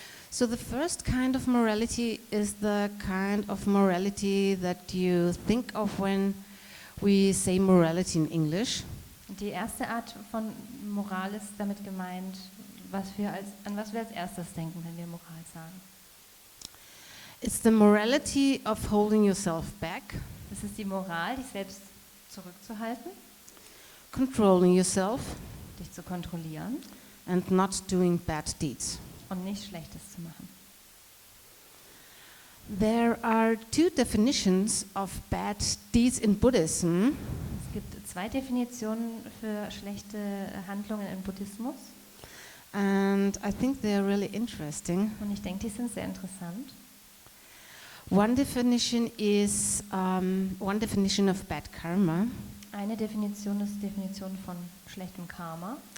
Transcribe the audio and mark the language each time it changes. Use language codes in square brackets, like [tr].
[en] So the first kind of morality is the kind of morality that you think of when we say morality in English. [de] Die erste Art von Moral ist damit gemeint, an was wir als erstes denken, wenn wir Moral sagen. [en] It's the morality of holding yourself back, [de] Das ist die Moral, dich selbst zurückzuhalten, [en] controlling yourself, [de] dich zu kontrollieren [en] and not doing bad deeds. [de] und nicht Schlechtes zu machen. [en] There are two definitions of bad deeds in Buddhism. [de] Es gibt 2 Definitionen für schlechte Handlungen im Buddhismus [en] And I think they are really interesting. [de] und ich denke, die sind sehr interessant. [en] One definition of bad karma [de] Eine Definition ist die Definition von schlechtem Karma.